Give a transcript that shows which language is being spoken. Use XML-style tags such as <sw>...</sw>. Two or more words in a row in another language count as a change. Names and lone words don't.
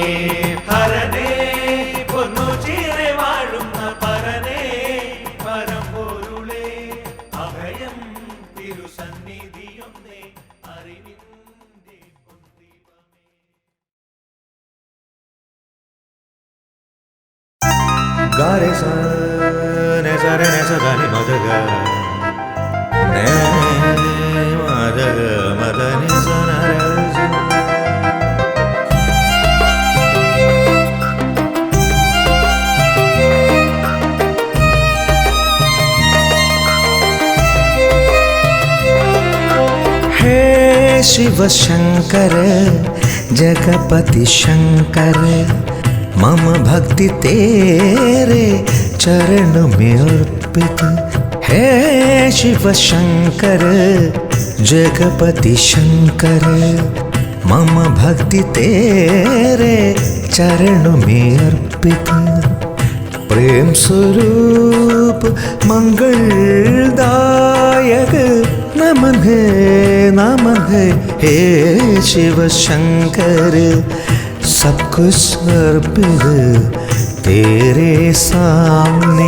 <ml>ഹരനേ പൊന്നു ചീറെ വാഴുന്ന പരനേ പരമ്പൊരുളേ, അഭയം തിരുസന്നിധിയൊന്നേ അറിവിന്റെ പൊൻദീപമേ. ഗാരെ സ നെ സ രെ നെ സ ധ നി മ ധ ഗ നെ മ ധ ഗ മ ധ നി സ ന ര സ.</ml> <hi>हे शिव शंकर जगपति शंकर, मम भक्ति तेरे चरण में अर्पित। हे शिव शंकर जगपति शंकर, मम भक्ति तेरे चरण में अर्पित। प्रेम स्वरूप मंगलदायक नमन है हे शिव शंकर, सब कुछ अर्पित तेरे सामने।</hi>